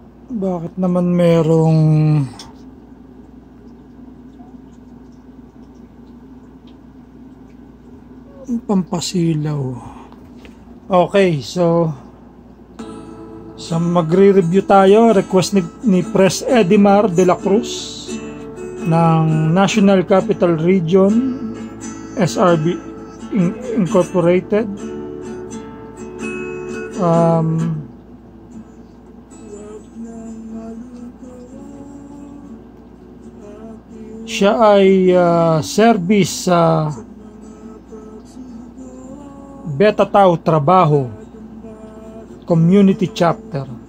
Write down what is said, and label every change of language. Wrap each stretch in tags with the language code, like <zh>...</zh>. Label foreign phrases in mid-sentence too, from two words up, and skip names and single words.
<tl>Bakit naman merong pampasilaw? Okay, so magre-review tayo. Request ni Pres Edimar de la Cruz ng National Capital Region SRB Incorporated. Siya ay service sa Beta Tau Trabaho Community Chapter.</tl>